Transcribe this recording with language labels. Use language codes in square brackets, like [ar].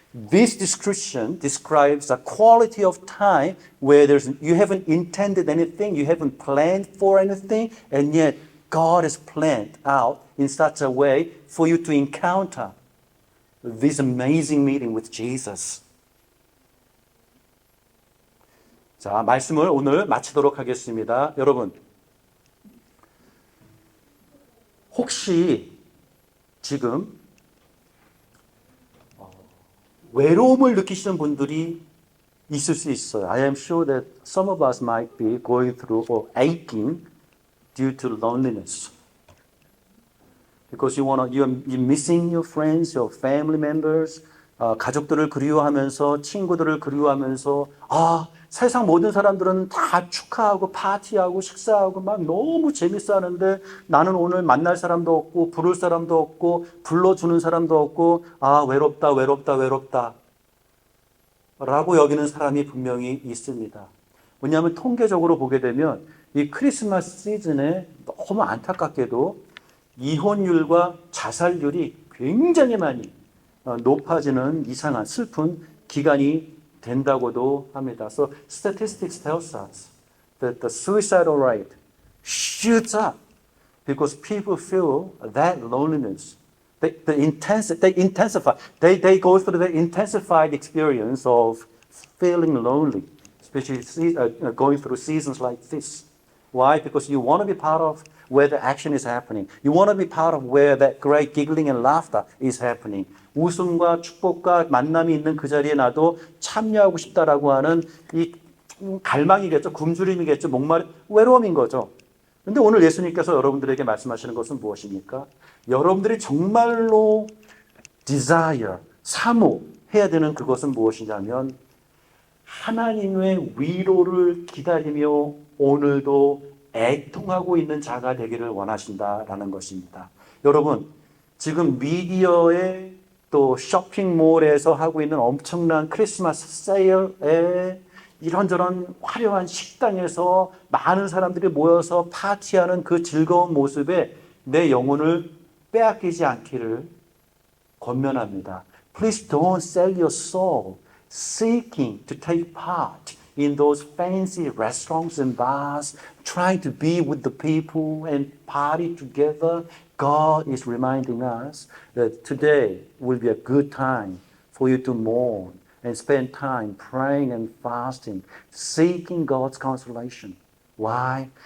[en] This description describes a quality of time where you haven't intended anything, you haven't planned for anything, and yet God has planned out in such a way for you to encounter this amazing meeting with Jesus. [ko] 자, 말씀을 오늘 마치도록 하겠습니다. 여러분, 혹시 지금 외로움을 느끼시는 분들이 있을 수 있어요. [en] I am sure that some of us might be going through or aching due to loneliness. Because you're missing your friends, your family members, [ko] 가족들을 그리워하면서, 친구들을 그리워하면서, 세상 모든 사람들은 다 축하하고 파티하고 식사하고 막 너무 재밌어 하는데 나는 오늘 만날 사람도 없고 부를 사람도 없고 불러주는 사람도 없고 외롭다 라고 여기는 사람이 분명히 있습니다. 왜냐하면 통계적으로 보게 되면 이 크리스마스 시즌에 너무 안타깝게도 이혼율과 자살률이 굉장히 많이 높아지는 이상한 슬픈 기간이 된다고도 합니다. [en] So statistics tells us that the suicidal rate shoots up because people feel that loneliness. They intensify. They go through the intensified experience of feeling lonely, especially going through seasons like this. Why? Because you want to be part of where the action is happening. You want to be part of where that great giggling and laughter is happening. [ko] 웃음과 축복과 만남이 있는 그 자리에 나도 참여하고 싶다라고 하는 이 갈망이겠죠. 굶주림이겠죠. 외로움인 거죠. 근데 오늘 예수님께서 여러분들에게 말씀하시는 것은 무엇입니까? 여러분들이 정말로 desire, 사모해야 되는 그것은 무엇이냐면 하나님의 위로를 기다리며 오늘도 애통하고 있는 자가 되기를 원하신다라는 것입니다. 여러분, 지금 미디어에 또 쇼핑몰에서 하고 있는 엄청난 크리스마스 세일에 이런저런 화려한 식당에서 많은 사람들이 모여서 파티하는 그 즐거운 모습에 내 영혼을 빼앗기지 않기를 권면합니다. [en] Please don't sell your soul seeking to take part in those fancy restaurants and bars, trying to be with the people and party together. God is reminding us that today will be a good time for you to mourn and spend time praying and fasting, seeking God's consolation. Why?